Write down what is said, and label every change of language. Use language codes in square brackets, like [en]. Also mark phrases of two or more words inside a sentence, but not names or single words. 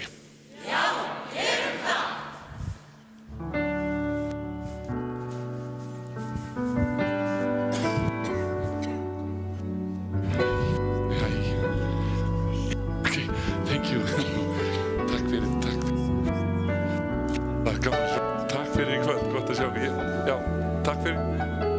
[is] Já, gerum það. [en] Okay, thank you. [is] Takk fyrir, takk. Það er gaman. Takk fyrir í kvöld, gott að sjá þig. Já, takk fyrir.